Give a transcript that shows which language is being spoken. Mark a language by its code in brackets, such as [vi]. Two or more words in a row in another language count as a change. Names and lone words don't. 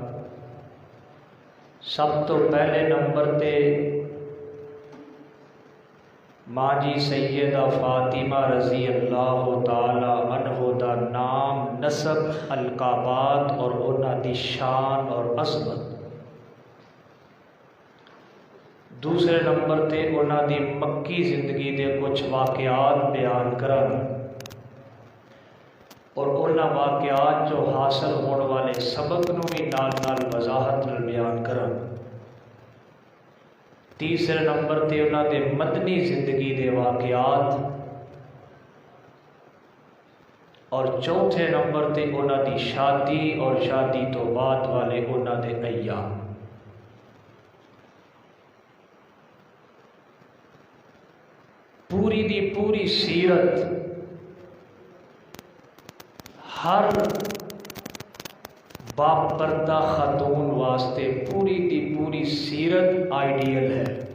[pa] سب تو پہلے نمبر تے ماں جی سیدہ فاطمہ [ar] رضی اللہ تعالی عنہ [pa] دا نام، نسب، القابات اور انہاں دی شان اور عظمت۔ دوسرے نمبر تے انہاں دی مکی زندگی دے کچھ واقعات بیان کراں اور انہاں واقعات جو حاصل ہونے والے سبق نو بھی نال نال وضاحت نال بیان کراں۔ تیسرے نمبر تے انہاں دے مدنی زندگی دے واقعات، اور چوتھے نمبر تے انہاں دی شادی اور شادی تو بعد والے انہاں دے ایام۔ پوری دی پوری سیرت ہر باپردہ خاتون واسطے پوری دی پوری سیرت آئیڈیل ہے،